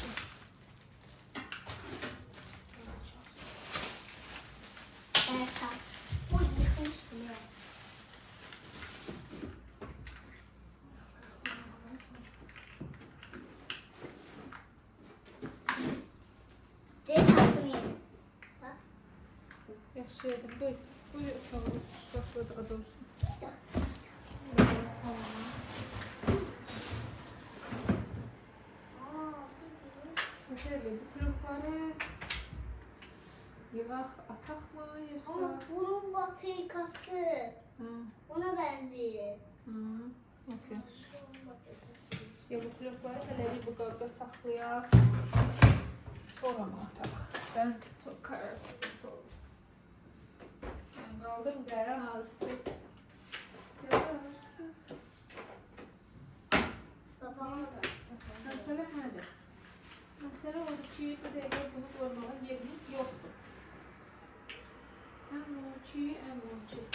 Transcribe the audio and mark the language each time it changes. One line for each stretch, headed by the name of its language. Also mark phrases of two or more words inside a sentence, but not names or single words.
Turkish: Evet. Bu yıkmıştım ya. Direkt attım yere. Bak.
Azerbaijani: Yaxşı yedim. Qoy. Qoy otağı şkafda da olsun.
Turkish: Güzel.
Azerbaijani: Bu kırıkları yığaq, ataq mı
Turkish: Ama
Azerbaijani: yoxsa? bunun batarikası Hı.
Turkish: ona benziyor. Hı. Okey.
Azerbaijani: Ya bu kırıkları hələlik bu qabda saxlayaq.
Turkish: Sonra mı ataq? Ben çok kararsız oldum. Ben kaldım kararsız. Kararsız. Babama da.
Azerbaijani: Mesele nədir? Mesele odur ki, bu dəqiqə bunu qoymağa yerimiz yoxdur. Ən ki, ən ki.